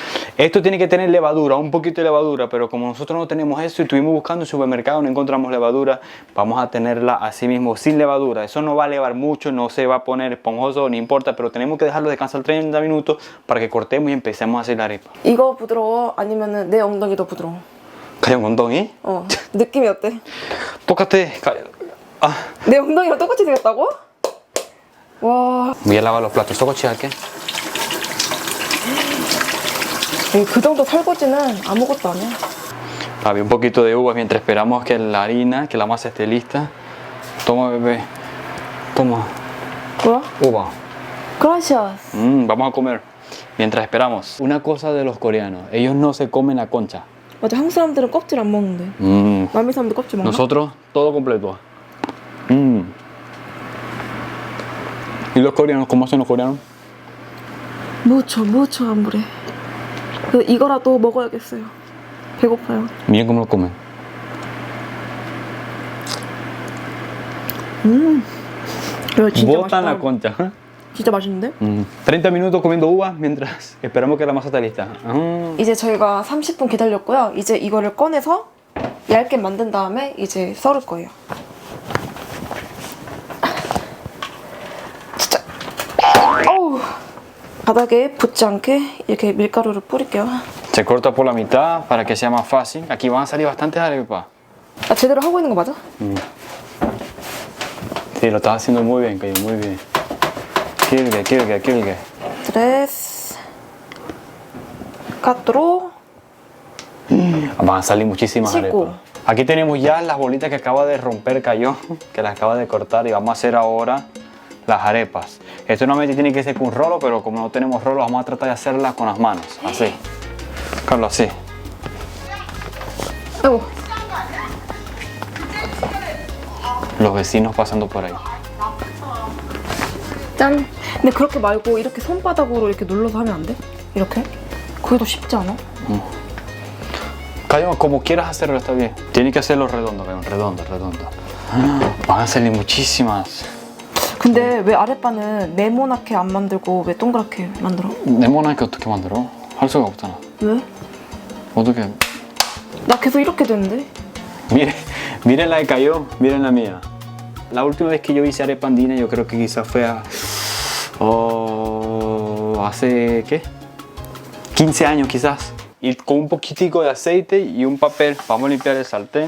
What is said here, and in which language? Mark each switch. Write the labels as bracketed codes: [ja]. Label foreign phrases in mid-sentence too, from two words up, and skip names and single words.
[es] Esto tiene que tener levadura, un poquito de levadura, pero como nosotros no tenemos eso y estuvimos buscando en el supermercado, no encontramos levadura, vamos a tenerla así mismo, sin levadura. Eso no va a levar mucho, no se va a poner esponjoso, no importa, pero tenemos que dejarlo descansar 30 minutos para que cortemos y empecemos a hacer la arepa. [ko] 이거 부드러워? 아니면 내 엉덩이 더 부드러워? Cayón, 엉덩이? 느낌이 어때? 똑같아. 내 엉덩이랑 똑같이 생겼다고? 와, [es] Voy a lavar los platos. ¿Toco chiaque? [ko] 그 정도 설거지는 아무것도 아니야. [es] Había un poquito de uva mientras esperamos que la harina, que la masa esté lista. Toma, bebé. Toma. [ko] 뭐야? [es] Uva. Gracias. Vamos a comer mientras esperamos. Una cosa de los coreanos, ellos no se comen la concha. [ko] 맞아, 한국 사람들은 껍질 안 먹는데. 남미 사람들 껍질 먹나? [es] Nosotros todo completo. ¿Y los coreanos? ¿Cómo hacen los coreanos? mucho hambre. [ko] 그래서 이거라도 먹어야겠어요. 배고파요. [es] Miren cómo lo comen. [ko] 이거 진짜 [es] Botan la [ko] 맛있다. [es] concha. [ko] 진짜 맛있는데? [es] 30 minutos comiendo uva mientras esperamos que la masa esté lista. [ko] 이제 저희가 30분 기다렸고요. 이제 이거를 꺼내서 얇게 만든 다음에 이제 썰을 거예요. 진짜. 어우. 바닥에 붙지 않게 이렇게 밀가루를 뿌릴게요. [es] Se corta por la mitad para que sea más fácil. Aquí van a salir bastantes arepas. [ko] 나 제대로 하고 있는 거 맞아? [es] Sí, lo estás haciendo muy bien, Cayo, muy bien. [ko] 길게. 3, 4, [es] Van a salir muchísimas Chico. arepas. Aquí tenemos ya las bolitas que acaba de romper Cayo, que las acaba de cortar y vamos a hacer ahora las arepas. Esto normalmente tiene que ser con un rolo, pero como no tenemos rolo vamos a tratar de hacerlas con las manos, así. Carlos, así. [ko] 아이고. [es] Los vecinos pasando por ahí. [ko] 짠. 근데 그렇게 말고 이렇게 손바닥으로 이렇게 눌러서 하면 안 돼? 이렇게? 그게 더 쉽지 않아? [es] Cayo, como quieras hacerlo está bien. Tienes que hacerlo redondo, Cayo, redondo. Van a salir muchísimas. [ko] 근데 왜 아랫바는 네모나게 안 만들고 왜 동그랗게 만들어? 네모나게 어떻게 만들어? 할 수가 없잖아. 왜? 어떻게? 나 계속 이렇게 되는데? [es] Miren la de Cayo, miren la mía. La última vez que yo hice arepa andina, yo creo que quizás fue hace, ¿qué? 15 años quizás. Y con un poquitico de aceite y un papel. Vamos a limpiar el sartén.